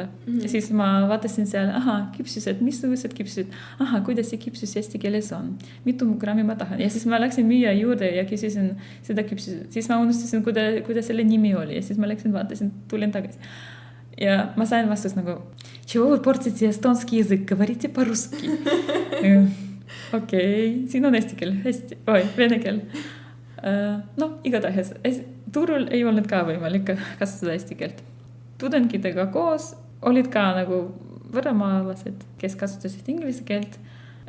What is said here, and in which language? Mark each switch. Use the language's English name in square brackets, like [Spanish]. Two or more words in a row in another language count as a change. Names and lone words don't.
[Estonian] Ja siis ma vaatasin seal, küpsused, missugused küpsused. Kuidas see küpsus eesti keeles on? Mitu grammi ma tahan? Ja siis ma läksin müüa juurde ja küsisin seda küpsused. Siis ma unustasin, kuidas selle nimi oli. Ja siis ma läksin, vaatasin, tulin tagasi. Ja ma sain vastus nagu, [Russian] чего вы портите эстонский язык, говорите по-русски. [Estonian] Okei, siin on eesti keel, hästi, vene keel. Igatahes, turul ei olnud ka võimalik kasutada eesti keelt. Tudengitega koos olid ka nagu võõramaalased, kes kasutasid inglise keelt.